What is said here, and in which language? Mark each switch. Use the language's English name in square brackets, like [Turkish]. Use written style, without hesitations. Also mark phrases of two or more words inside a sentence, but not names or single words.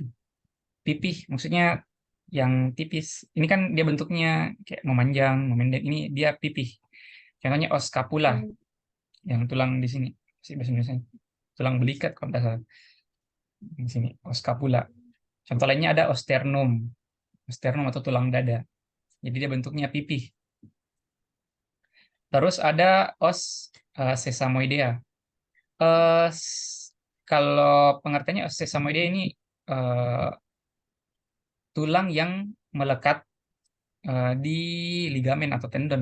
[Indonesian] Pipih maksudnya yang tipis. Ini kan dia bentuknya kayak memanjang, memendek. Ini dia pipih. Contohnya [Latin] os scapula [Indonesian] yang tulang di sini. Bahasa Indonesia. Tulang belikat kalau tidak salah. Di sini [Latin] os scapula. [Indonesian] Contoh lainnya ada [Latin] os sternum. Os sternum [Indonesian] atau tulang dada. Jadi dia bentuknya pipih. Terus ada [Latin] os sesamoidea. [Indonesian] Eh, kalau pengertiannya [Latin] os sesamoidea [Indonesian] ini eh, tulang yang melekat di ligamen atau tendon.